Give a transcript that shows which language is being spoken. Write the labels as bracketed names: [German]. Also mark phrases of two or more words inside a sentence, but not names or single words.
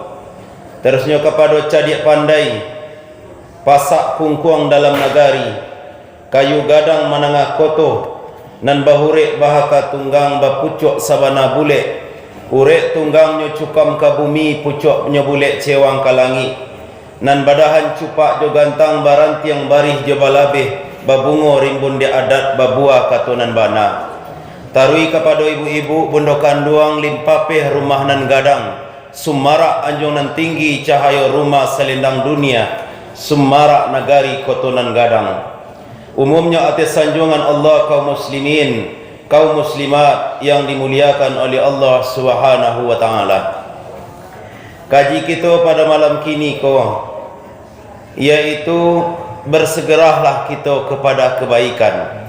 [Minangkabau] Terusnya kepada cadik pandai pasak kungkuang dalam nagari, kayu gadang menengah koto nan bahurek bahaka tunggang bapucuk sabana bulek, urek tunggangnya cukam ka bumi pucuknya bulek cewang ka langit, nan badahan cupak jo gantang barantiang barih jo balabeh babungo rimbun di adat babua katunan bana. Tarui kepada ibu-ibu bondokan duang limpapeh rumah nan gadang, sumarak anjung nan tinggi cahaya rumah selendang dunia, sumarak nagari kotonan gadang. [Indonesian] Umumnya atas sanjungan Allah kaum muslimin, kaum muslimat yang dimuliakan oleh Allah [Arabic] Subhanahu wa taala. [Indonesian] Kaji kita pada malam kini yaitu bersegeralah kita kepada kebaikan.